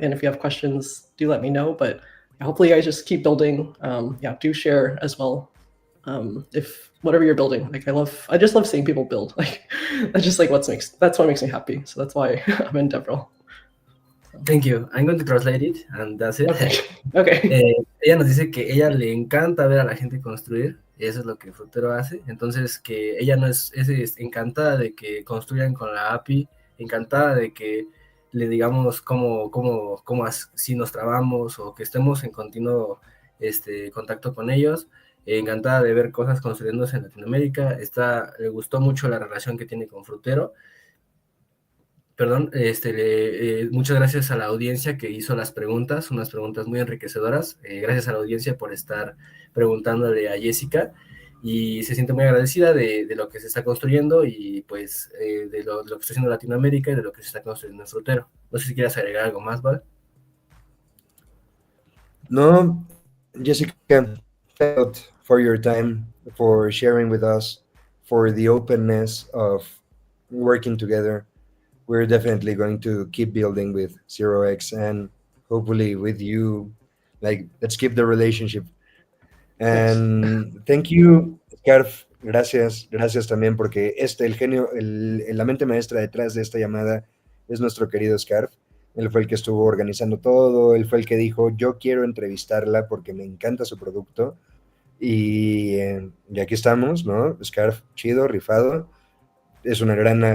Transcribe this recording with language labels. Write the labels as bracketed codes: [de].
[en] And if you have questions, do let me know. But hopefully you guys just keep building. Do share as well. If whatever you're building, like I just love seeing people build. Like that's just like that's what makes me happy. So that's why I'm in DevRel. Thank you. I'm going to translate it, and that's it. Okay. [es] Ella nos dice que ella le encanta ver a la gente construir, y eso es lo que Frutero hace. Entonces, que ella es encantada de que construyan con la API, encantada de que le digamos cómo si nos trabamos, o que estemos en continuo contacto con ellos. Encantada de ver cosas construyéndose en Latinoamérica. Le gustó mucho la relación que tiene con Frutero. Perdón, muchas gracias a la audiencia que hizo las preguntas, unas preguntas muy enriquecedoras. Gracias a la audiencia por estar preguntándole a Jessica y se siente muy agradecida de lo que se está construyendo y pues de lo que está haciendo Latinoamérica y de lo que se está construyendo en Frutero. No sé si quieras agregar algo más, ¿vale? [en] No, Jessica, thank you for your time, for sharing with us, for the openness of working together. We're definitely going to keep building with 0x and hopefully with you. Like, let's keep the relationship. Yes. And thank you, Scarf. [es] Gracias, gracias también porque el genio, la mente maestra detrás de esta llamada es nuestro querido Scarf. Él fue el que estuvo organizando todo, él fue el que dijo, yo quiero entrevistarla porque me encanta su producto. Y aquí estamos, ¿no? Scarf, chido, rifado. Es una gran...